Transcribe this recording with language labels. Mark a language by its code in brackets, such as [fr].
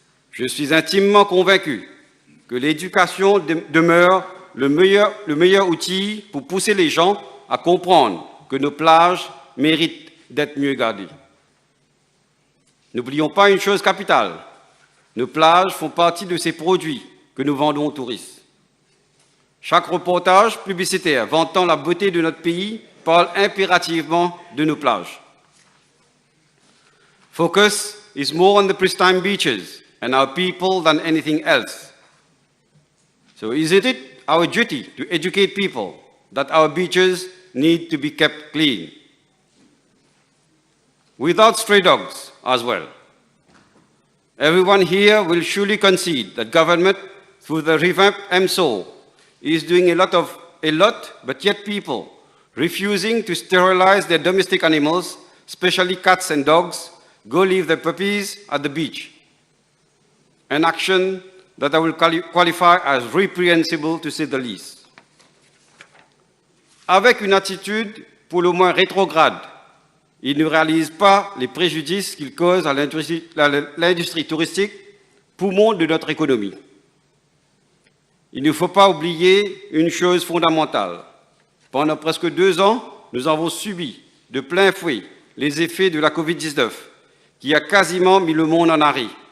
[fr] Je suis intimement convaincu que l'éducation demeure le meilleur outil pour pousser les gens à comprendre que nos plages méritent d'être mieux gardées. N'oublions pas une chose capitale, nos plages font partie de ces produits que nous vendons aux touristes. Chaque reportage publicitaire vantant la beauté de notre pays parle impérativement de nos plages. [en] Focus is more on the pristine beaches and our people than anything else. So isn't it our duty to educate people that our beaches need to be kept clean? Without stray dogs as well. Everyone here will surely concede that government, through the revamped MSO, is doing a lot, but yet people refusing to sterilize their domestic animals, especially cats and dogs, go leave their puppies at the beach. An action that I will qualify as reprehensible to say the least. [fr] Avec une attitude pour le moins rétrograde, ils ne réalisent pas les préjudices qu'ils causent à l'industrie touristique, poumon de notre économie. Il ne faut pas oublier une chose fondamentale. Pendant presque 2 ans, nous avons subi de plein fouet les effets de la Covid-19, qui a quasiment mis le monde en arrêt.